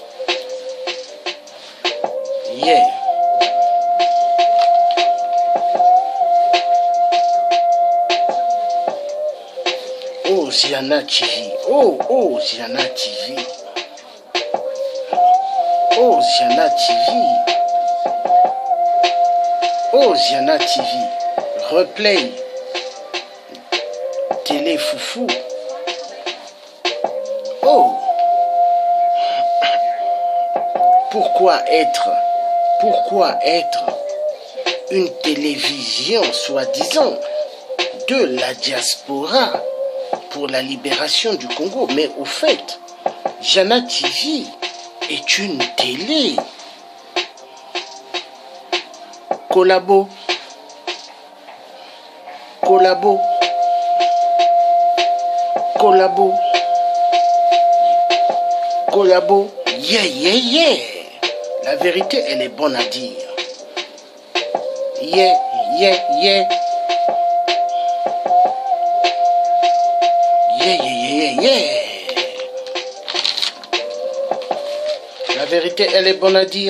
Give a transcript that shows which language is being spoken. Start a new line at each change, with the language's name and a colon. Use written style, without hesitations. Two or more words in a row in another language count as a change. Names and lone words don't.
English: Yeah.
French: Oh, Ziana TV. Oh, Ziana TV. Oh, Ziana TV. Oh, Ziana TV. Replay. Télé foufou. Oh. Pourquoi être une télévision soi-disant de la diaspora pour la libération du Congo? Mais au fait, Jana TV est une télé. Collabo.
English: Yeah, yeah, yeah.
French: La vérité, elle est bonne à dire.
English: Yeah, yeah, yeah. Yeah, yeah, yeah, yeah.
French: La vérité, elle est bonne à dire.